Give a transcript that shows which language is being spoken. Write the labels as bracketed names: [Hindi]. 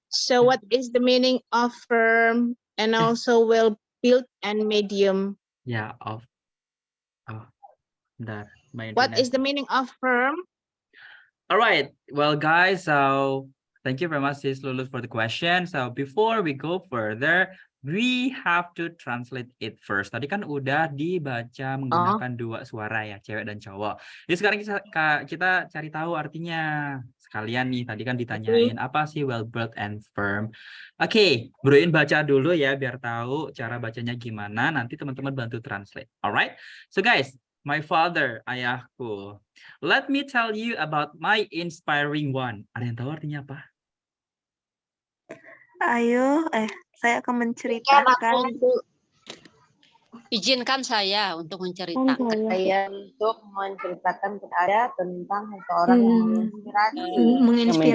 [English] So what is the meaning of firm and also well built and medium? [Indonesian] Ya, oh, bentar. My [English] What internet. is the meaning of firm? All right. Well, guys, so thank you very much, Sis Lulus, for the question. So before we go further, we have to translate it first. [Indonesian] Tadi kan udah dibaca menggunakan dua suara ya, cewek dan cowok. Jadi sekarang kita cari tahu artinya. Sekalian nih, tadi kan ditanyain apa sih well built and firm. Oke, Bro In baca dulu ya biar tahu cara bacanya gimana. Nanti teman-teman bantu translate. [English] Alright? So guys, my father, [Indonesian] ayahku. [English] Let me tell you about my inspiring one. [Indonesian] Ada yang tahu artinya apa? Ayo, saya akan menceritakan. Izinkan saya untuk menceritakan. Saya untuk menceritakan kepada tentang seseorang yang menginspirasi. Yang Menginspirasi